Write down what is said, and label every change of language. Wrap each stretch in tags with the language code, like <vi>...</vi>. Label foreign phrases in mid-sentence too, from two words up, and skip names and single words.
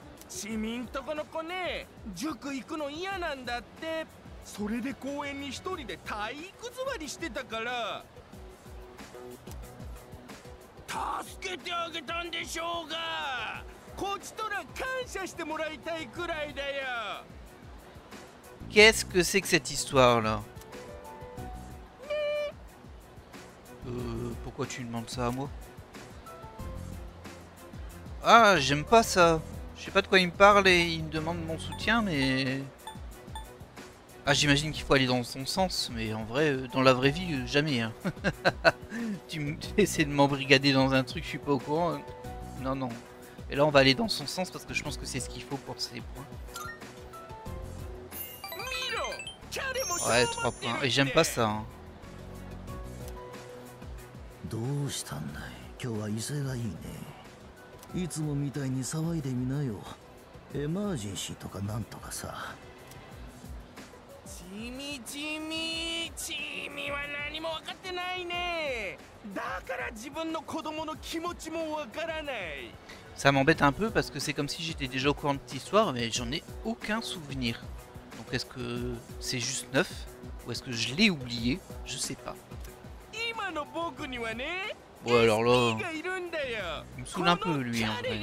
<ja>市民とこの子ね、塾行くの嫌なんだって。それで公園に一人で体育座りしてたから、助けてあげたんでしょうが、こっちとら感謝してもらいたいくらいだよ。</ja> <fr>Qu'est-ce que c'est que cette histoire là? Pourquoi tu demandes ça à moi? Ah, j'aime pas ça. Je sais pas de quoi il me parle et il me demande mon soutien, mais... Ah, j'imagine qu'il faut aller dans son sens, mais en vrai, dans la vraie vie, jamais. Hein. Tu essaies de m'embrigader dans un truc, je suis pas au courant. Non, non. Et là, on va aller dans son sens parce que je pense que c'est ce qu'il faut pour ces points. Ouais, 3 points. Et j'aime pas ça. Hein.</fr> <ja>どうしたんだい。今日は威勢がいいね。いつもみたいに騒いでみなよ。エマージェンシーとかなんとかさ。チミは何も分かってないね。だから自分の子供の気持ちも分からない。</ja> <fr>Ça m'embête un peu parce que c'est comme si j'étais déjà au courant de cette histoire, mais j'en ai aucun souvenir. Donc est-ce que c'est juste neuf ou est-ce que je l'ai oublié? Je sais pas. Bon alors là, il me saoule un peu lui en vrai.</fr>